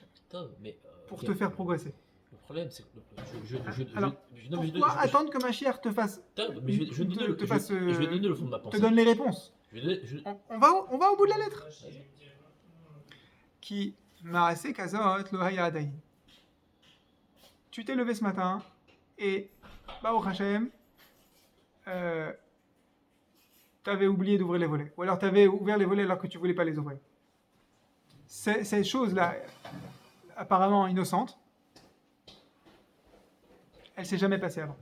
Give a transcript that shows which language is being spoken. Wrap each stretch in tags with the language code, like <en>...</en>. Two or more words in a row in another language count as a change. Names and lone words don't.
<fr>Pour te faire progresser. Le problème, c'est que pourquoi attendre que Mashiach te fasse je vais donner le fond de ma pensée. Te donne les réponses. On va au bout de la lettre.</fr> <he>כי מעשה כזאת לא היה עדיין.</he> <fr>Tu t'es levé ce matin et</fr> <he>ברוך השם,</he> <fr>t'avais oublié d'ouvrir les volets, ou alors t'avais ouvert les volets alors que tu voulais pas les ouvrir. Ces choses-là, apparemment innocentes, elle s'est jamais passée avant.</fr>